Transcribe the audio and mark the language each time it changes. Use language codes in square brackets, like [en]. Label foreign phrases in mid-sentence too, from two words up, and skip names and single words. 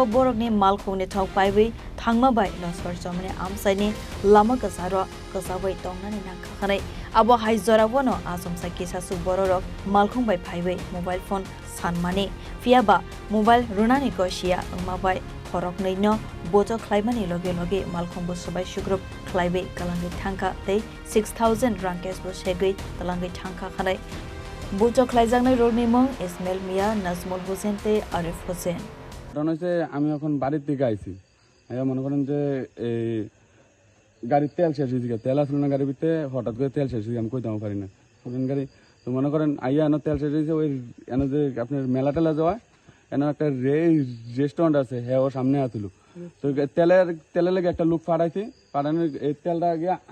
[trp] Borokni Malkhung ni Thok Paiwi Thangma Bai Laskar Chowmuhani Amchaini Lama Kasaro Kasawai Tongnani Nakhanai Abo Hai Zorabo no Asomsa Kisaswk Bororok Malkhung Bai Paiwi [en] Mobile Phone [trp] Sanmani Fiaba Mobile Runani Koshia Mabai Khorokni no Boto Klaimani Loge Loge Malkhung Bo Sabai Shugrup Klaiwi Kalangi Thangka Tei 6000 Rankes Bo Shegui Kalangi Thangka Khanai Boto Klaijangni Rogni Mung Ismail Mia Nazmul Hussein Te Arif Hussein [bn] কারণ হচ্ছে আমি এখন বাড়ির থেকে আইছি মনে করেন যে গাড়ির তেল শেষ হয়েছে তেল আসলো না গাড়ির ভিতরে হঠাৎ করে তেল শেষ হয়েছে আমি কইতে পারি না পুরান গাড়ি তো মনে করেন আইয়া এনে তেল শেষ হয়েছে ওই এনে যে আপনার মেলা টেলা যাওয়া এনে একটা রেস্টুরেন্ট আছে হ্যাঁ ওর সামনে আসছিল তো তেলের লেগে একটা লুক ফাটাইছে ফাটানোর এই তেলটা গিয়ে